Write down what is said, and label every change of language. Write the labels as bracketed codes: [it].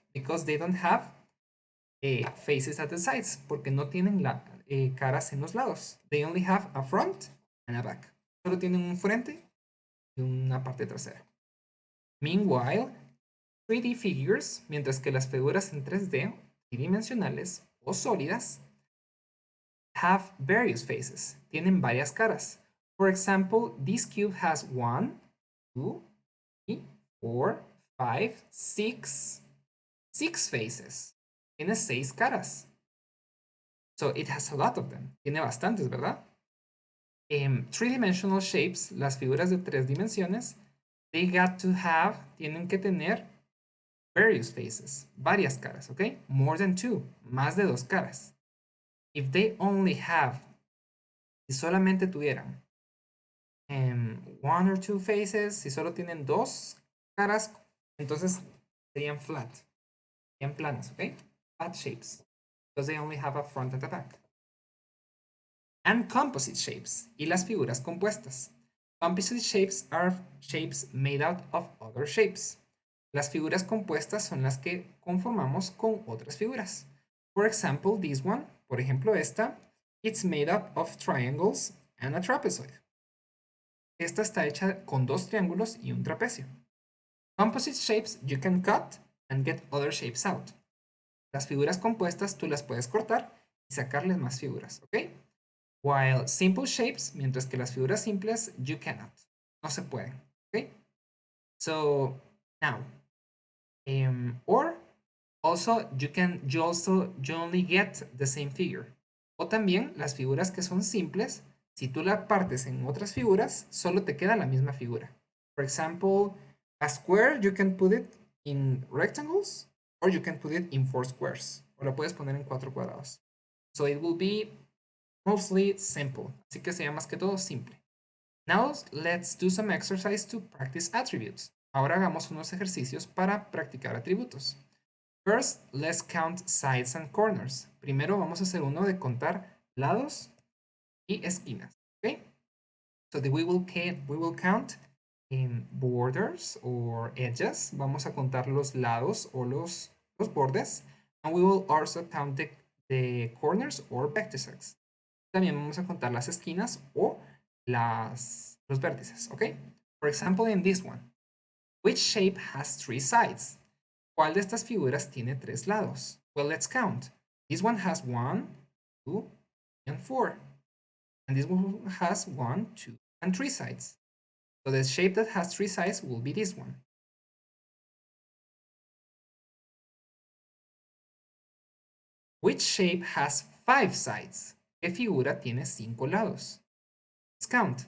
[en] Because they don't have faces at the sides. [es] Porque no tienen caras en los lados. [en] They only have a front and a back. [es] Solo tienen un frente y una parte trasera. [en] Meanwhile, 3D figures, [es] mientras que las figuras en 3D, tridimensionales o sólidas, [en] have various faces. [es] Tienen varias caras. [en] For example, this cube has 1, 2, 3, 4, 5, 6. 6 faces. [es] Tiene 6 caras. [en] So it has a lot of them. [es] Tiene bastantes, ¿verdad? [en] Three-dimensional shapes, [es] las figuras de 3 dimensiones, [en] they got to have, [es] tienen que tener [en] various faces, [es] varias caras, ¿ok? [en] More than 2, [es] más de 2 caras. [en] If they only have, [es] si solamente tuvieran [en] 1 or 2 faces, [es] si solo tienen 2 caras, entonces serían flat, serían planas, ¿ok? [en] Flat shapes, because they only have a front and a back. And composite shapes, [es] y las figuras compuestas. [en] Composite shapes are shapes made out of other shapes. [es] Las figuras compuestas son las que conformamos con otras figuras. [en] For example, this one, [es] por ejemplo esta, [en] it's made up of triangles and a trapezoid. [es] Esta está hecha con 2 triángulos y un trapecio. [en] Composite shapes you can cut and get other shapes out. [es] Las figuras compuestas tú las puedes cortar y sacarles más figuras, ¿ok? [en] While simple shapes, [es] mientras que las figuras simples, [en] you cannot. [es] No se pueden, ¿ok? [en] So, now, or also you only get the same figure. [es] O también las figuras que son simples, si tú la partes en otras figuras, solo te queda la misma figura. [en] For example, a square you can put it in rectangles or you can put it in 4 squares. [es] O lo puedes poner en 4 cuadrados. [en] So it will be mostly simple. [es] Así que sería más que todo simple. [en] Now let's do some exercise to practice attributes. [es] Ahora hagamos unos ejercicios para practicar atributos. [en] First, let's count sides and corners. [es] Primero vamos a hacer uno de contar lados y esquinas. [en] Okay? So we will count in borders or edges. [es] Vamos a contar los lados o los bordes. [en] And we will also count the corners or vertices. [es] También vamos a contar las esquinas o los vértices. [en] Okay? For example, in this one, which shape has 3 sides? [es] ¿Cuál de estas figuras tiene 3 lados? [en] Well, let's count. This one has 1, 2, and 4. And this one has 1, 2, and 3 sides. So the shape that has 3 sides will be this one. Which shape has 5 sides? [es] ¿Qué figura tiene 5 lados? [en] Let's count.